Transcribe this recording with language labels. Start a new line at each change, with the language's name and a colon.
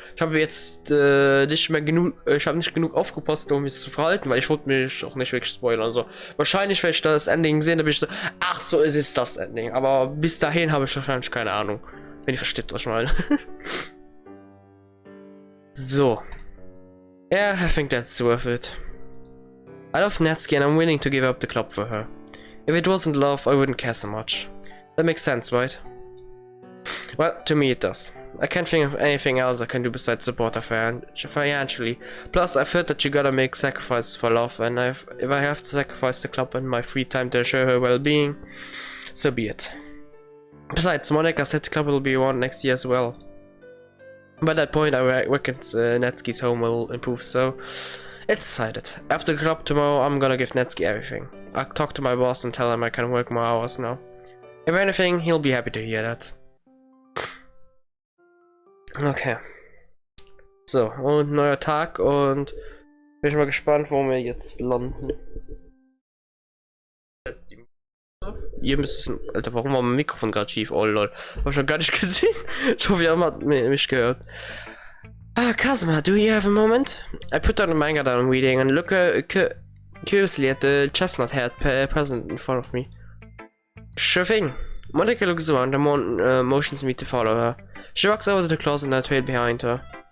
German: Ich habe jetzt nicht genug aufgepasst, um mich zu verhalten, weil ich wollte mich auch nicht wirklich spoilern. Also wahrscheinlich, wenn ich das Ending sehe, dann bin ich so, ach so, es ist das Ending. Aber bis dahin habe ich wahrscheinlich keine Ahnung. Wenn ihr versteht, was ich meine. So.
English: Yeah, I think that's worth it. I love Netsuki and I'm willing to give up the club for her. If it wasn't love, I wouldn't care so much. That makes sense, right? Well, to me it does. I can't think of anything else I can do besides support her financially. Plus, I've heard that you gotta make sacrifices for love, and if I have to sacrifice the club and my free time to ensure her well-being, so be it. Besides, Monica said the club will be around next year as well. By that point, I reckon Netsuki's home will improve, so it's decided. After the club tomorrow, I'm gonna give Netsuki everything. I'll talk to my boss and tell him I can work more hours now. If anything, he'll be happy to hear that. Okay.
German: So, und neuer Tag und bin ich mal gespannt, wo wir jetzt landen. Ihr müsst es. Alter, warum war mein Mikrofon gerade schief? Oh lol. Hab ich schon gar nicht gesehen. Ich hoffe, ihr habt mich gehört.
English: Ah, Kazuma, do you have a moment? I put down the manga that I'm reading and look curiously at the chestnut head present in front of me. Sure thing. Monica looks around and motions me to follow her. She walks over to the closet and I trail behind her.